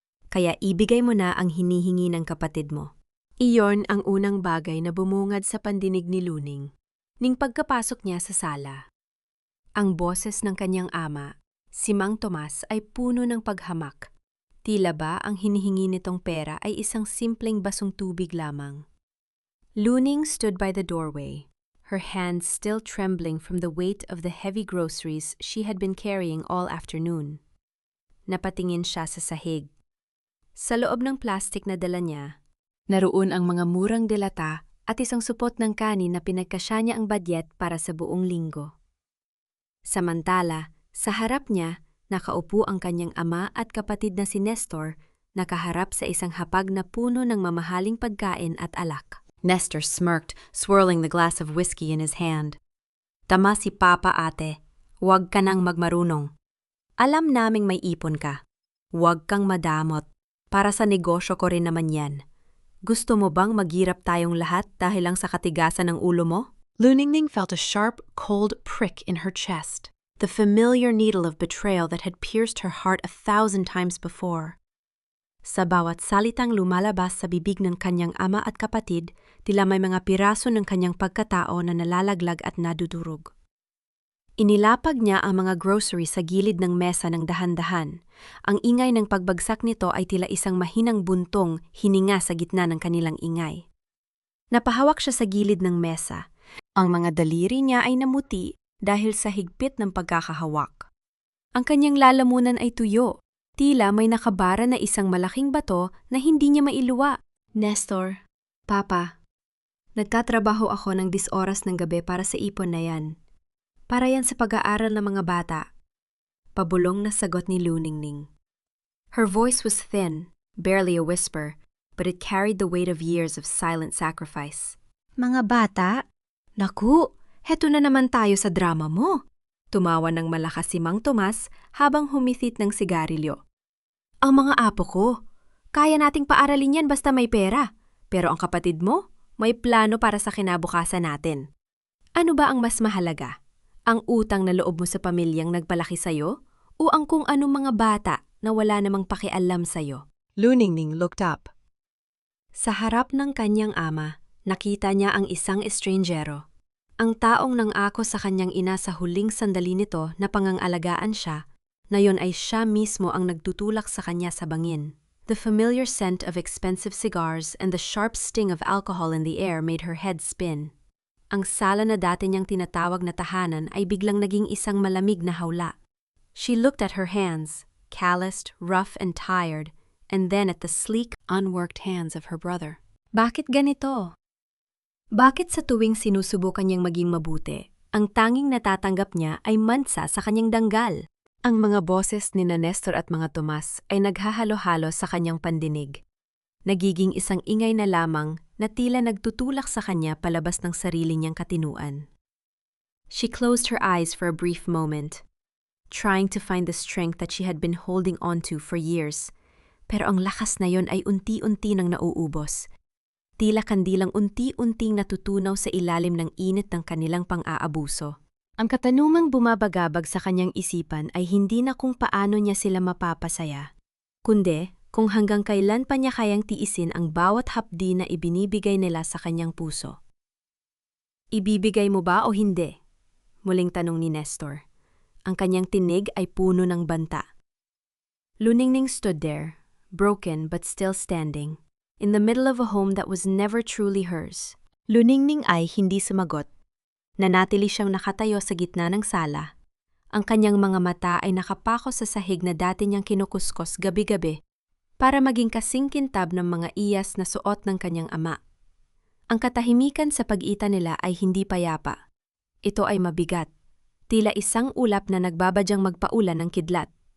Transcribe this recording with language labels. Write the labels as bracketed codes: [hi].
[tl] Kaya ibigay mo na ang hinihingi ng kapatid mo. Iyon ang unang bagay na bumungad sa pandinig ni Luning. Ning pagkapasok niya sa sala, ang boses ng kanyang ama, si Mang Tomas, ay puno ng paghamak. Tila ba ang hinihingi nitong pera ay isang simpleng basong tubig lamang. [en] Luning stood by the doorway, her hands still trembling from the weight of the heavy groceries she had been carrying all afternoon. [tl] Napatingin siya sa sahig. Sa loob ng plastik na dala niya, naroon ang mga murang delata at isang supot ng kanin na pinagkasya niya ang badyet para sa buong linggo. Samantala, sa harap niya, nakaupo ang kanyang ama at kapatid na si Nestor, nakaharap sa isang hapag na puno ng mamahaling pagkain at alak. [en] Nestor smirked, swirling the glass of whiskey in his hand. [tl] Tama si Papa, ate. Huwag ka nang magmarunong. Alam naming may ipon ka. Huwag kang madamot. Para sa negosyo ko rin naman yan. Gusto mo bang maghirap tayong lahat dahil lang sa katigasan ng ulo mo? [en] Luningning felt a sharp, cold prick in her chest. The familiar needle of betrayal that had pierced her heart 1,000 times before. [tl] Sa bawat salitang lumalabas sa bibig ng kanyang ama at kapatid, tila may mga piraso ng kanyang pagkatao na nalalaglag at nadudurog. Inilapag niya ang mga grocery sa gilid ng mesa ng dahan-dahan. Ang ingay ng pagbagsak nito ay tila isang mahinang buntong hininga sa gitna ng kanilang ingay. Napahawak siya sa gilid ng mesa. Ang mga daliri niya ay namuti dahil sa higpit ng pagkakahawak. Ang kanyang lalamunan ay tuyo. Tila may nakabara na isang malaking bato na hindi niya mailuwa. Nestor, Papa, nagtatrabaho ako ng 10 oras ng gabi para sa ipon na yan. Para yan sa pag-aaral ng mga bata. Pabulong na sagot ni Luningning. [en] Her voice was thin, barely a whisper, but it carried the weight of years of silent sacrifice. [tl] Mga bata? Naku, heto na naman tayo sa drama mo. Tumawa ng malakas si Mang Tomas habang humithit ng sigarilyo. Ang mga apo ko, kaya nating paaralin yan basta may pera. Pero ang kapatid mo, may plano para sa kinabukasan natin. Ano ba ang mas mahalaga? Ang utang na loob mo sa pamilyang nagpalaki sa'yo? O ang kung anong mga bata na wala namang pakialam sa'yo? [en] Luningning looked up. [tl] Sa harap ng kanyang ama, nakita niya ang isang estrangjero. Ang taong nangako sa kanyang ina sa huling sandali nito na pangangalagaan siya, ngayon ay siya mismo ang nagtutulak sa kanya sa bangin. [en] The familiar scent of expensive cigars and the sharp sting of alcohol in the air made her head spin. [tl] Ang sala na dati niyang tinatawag na tahanan ay biglang naging isang malamig na hawla. [en] She looked at her hands, calloused, rough and tired, and then at the sleek, unworked hands of her brother. [tl] Bakit ganito? Bakit sa tuwing sinusubukan niyang maging mabuti, ang tanging natatanggap niya ay mansa sa kanyang danggal? Ang mga boses ni Nestor at mga Tomas ay naghahalo-halo sa kanyang pandinig. Nagiging isang ingay na lamang na tila nagtutulak sa kanya palabas ng sarili niyang katinuan. [en] She closed her eyes for a brief moment, trying to find the strength that she had been holding on to for years. [tl] Pero ang lakas na yon ay unti-unti nang nauubos. Tila kandilang unti-unting natutunaw sa ilalim ng init ng kanilang pang-aabuso. Ang katanungang bumabagabag sa kanyang isipan ay hindi na kung paano niya sila mapapasaya, kundi kung hanggang kailan pa niya kayang tiisin ang bawat hapdi na ibinibigay nila sa kanyang puso. Ibibigay mo ba o hindi? Muling tanong ni Nestor. Ang kanyang tinig ay puno ng banta. [en] Luningning stood there, broken but still standing, in the middle of a home that was never truly hers. [tl] Luningning ay hindi sumagot. Nanatili siyang nakatayo sa gitna ng sala. Ang kanyang mga mata ay nakapako sa sahig na dati niyang kinukuskos gabi-gabi para maging kasing kintab ng mga iyas na suot ng kanyang ama. Ang katahimikan sa pag-ita nila ay hindi payapa. Ito ay mabigat, tila isang ulap na nagbabadyang magpaulan ng kidlat.